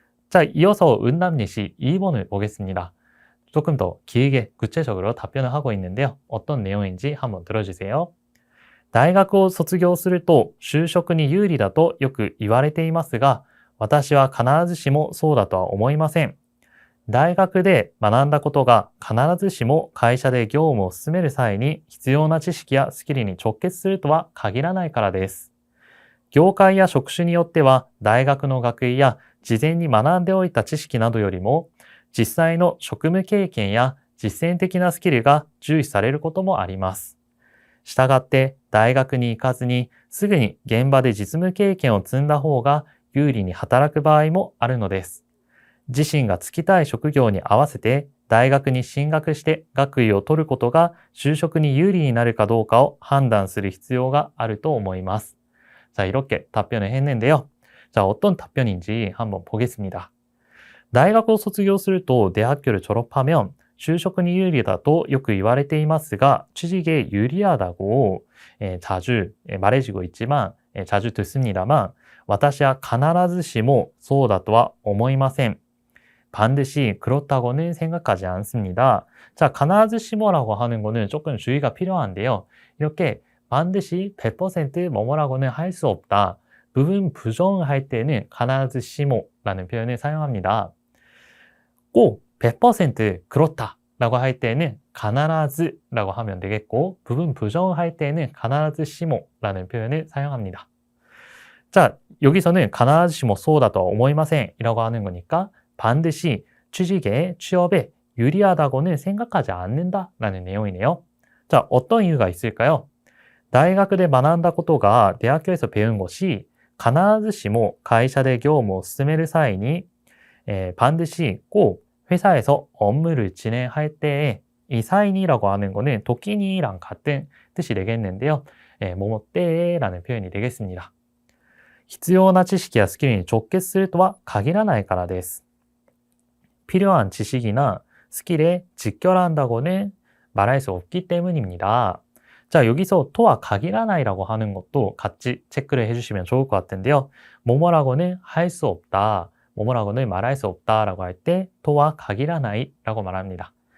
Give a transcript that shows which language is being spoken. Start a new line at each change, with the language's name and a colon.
Korean: 자, 이어서 은남리시 2번을 보겠습니다. 조금 더 길게 구체적으로 답변을 하고 있는데요. 어떤 내용인지 한번 들어주세요.
Japanese: 大学を卒業すると就職に有利だとよく言われていますが、私は必ずしもそうだとは思いません。大学で学んだことが必ずしも会社で業務を進める際に必要な知識やスキルに直結するとは限らないからです。業界や職種によっては大学の学位や事前に学んでおいた知識などよりも実際の職務経験や実践的なスキルが重視されることもあります。したがって大学に行かずにすぐに現場で実務経験を積んだ方が有利に働く場合もあるのです。自身が就きたい職業に合わせて大学に進学して学位を取ることが就職に有利になるかどうかを判断する必要があると思います.
Korean: 자, 이렇게 답변을 했는데요. 자, 어떤 답변인지 한번 보겠습니다.
Japanese: 大学を卒業すると
Korean: 대학교를 졸업하면
Japanese: 就職に有利だとよく言われていますが
Korean: 취직에 유리하다고 자주 말해지고 있지만 자주 듣습니다만
Japanese: 私は必ずしもそうだとは思いません.
Korean: 반드시 그렇다고는 생각하지 않습니다. 자, 必ずしも라고 하는 거는 조금 주의가 필요한데요. 이렇게 반드시 100% 뭐뭐라고는 할 수 없다. 부분 부정할 때는 必ずしも라는 표현을 사용합니다. 꼭 100% 그렇다 라고 할 때는 必ず라고 하면 되겠고 부분 부정할 때는 必ずしも라는 표현을 사용합니다. 자, 여기서는
Japanese: 必ずしもそうだとは思いません
Korean: 이라고 하는 거니까 반드시 취직에, 취업에 유리하다고는 생각하지 않는다라는 내용이네요. 자, 어떤 이유가 있을까요?
Japanese: 大学で学んだことが
Korean: 대학교에서 배운 것이
Japanese: 必ずしも会社で業務を進める際に
Korean: 반드시 꼭 회사에서 업무를 진행할 때에 이 사인이라고 하는 거는 도끼니랑 같은 뜻이 되겠는데요. 뭐뭐 때라는 표현이 되겠습니다.
Japanese: 必要な知識やスキルに直結するとは限らないからです.
Korean: 필요한 지식이나 스킬에 직결한다고는 말할 수 없기 때문입니다. 자, 여기서 토와 가기라나이라고 하는 것도 같이 체크를 해주시면 좋을 것 같은데요. 뭐뭐라고는 할 수 없다, 뭐뭐라고는 말할 수 없다라고 할 때 토와 가기라나이라고 말합니다.